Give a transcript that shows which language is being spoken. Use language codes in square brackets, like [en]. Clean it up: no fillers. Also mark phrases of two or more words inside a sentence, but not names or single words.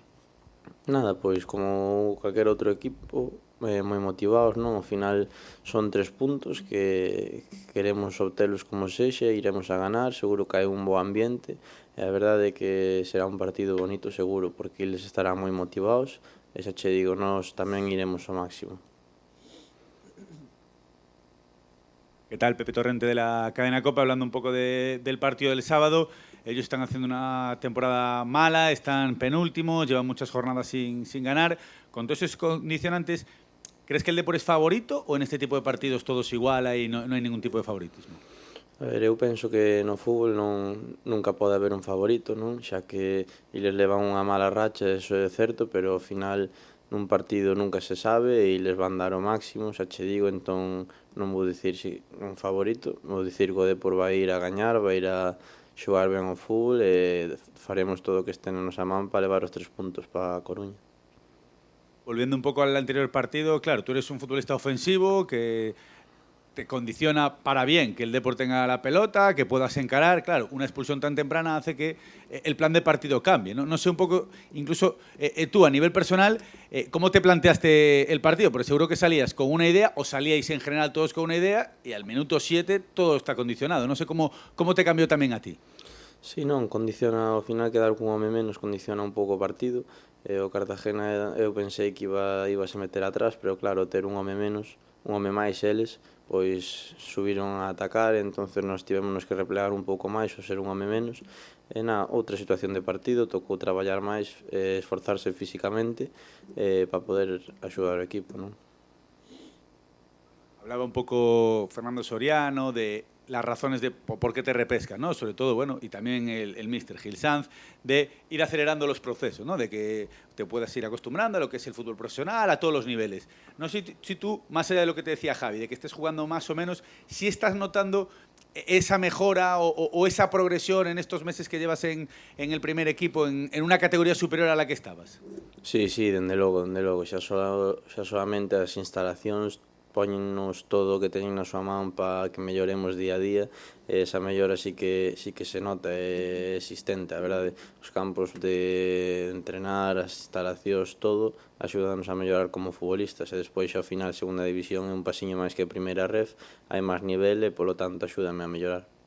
[gl] Nada, pois como calquer outro equipo, moi motivados, non? Ao final son 3 puntos que queremos obtelos como sexa, iremos a ganar, seguro que hai un bo ambiente e a verdade é que será un partido bonito seguro, porque eles estarán moi motivados e xa che digo, nós tamén iremos ao máximo. [es] ¿Qué tal? Pepe Torrente de la Cadena COPE, hablando un poco del partido del sábado. Ellos están haciendo una temporada mala, están penúltimos, llevan muchas jornadas sin ganar. Con todos esos condicionantes, ¿crees que el Depor es favorito o en este tipo de partidos todo se iguala y no hay ningún tipo de favoritismo? [gl] A ver, eu penso que no fútbol nunca pode haber un favorito, non? Xa que eles levan unha mala racha, eso é certo, pero ao final nun partido nunca se sabe e eles van dar o máximo, xa che digo, entón non vou dicir un favorito, vou dicir que o Depor vai ir a gañar, vai ir a xogar ben ao fútbol e faremos todo o que este na nosa man para levar os 3 puntos para a Coruña. [es] Volviendo un poco al anterior partido, claro, tú eres un futbolista ofensivo que te condiciona para bien que el Depor tenga la pelota, que puedas encarar. Claro, una expulsión tan temprana hace que el plan de partido cambie. No sé un poco, incluso tú a nivel personal, ¿cómo te planteaste el partido? Porque seguro que salías con una idea o salíais en general todos con una idea y al minuto 7 todo está condicionado. No sé cómo te cambió también a ti. [gl] Sí, non, condiciona, ao final quedar cun home menos condiciona un pouco o partido. O Cartagena eu pensei que ibase meter atrás, pero claro, ter un home menos, un home máis eles, pois subiron a atacar, entonces nós tivémonos que replegar un pouco máis ou ser un home menos. E na outra situación de partido tocou traballar máis, esforzarse físicamente para poder axudar o equipo, non? [es] Hablaba un poco Fernando Soriano de las razones de por qué te repescan, ¿no? Sobre todo, bueno, y también el míster Gil Sanz, de ir acelerando los procesos, ¿no? De que te puedas ir acostumbrando a lo que es el fútbol profesional, a todos los niveles. No sé si tú, más allá de lo que te decía Javi, de que estés jugando más o menos, si estás notando esa mejora o esa progresión en estos meses que llevas en el primer equipo, en una categoría superior a la que estabas. [gl] Sí, dende logo, xa solamente as instalacións póñennos todo o que teñen na súa man para que melloremos día a día e esa mellora sí que se nota, é existente, a verdade. Os campos de entrenar, as instalacións, todo, axúdanos a mellorar como futbolistas e despois ao final segunda división é un pasiño máis que a primeira ref, hai máis nivel e polo tanto axúdame a mellorar.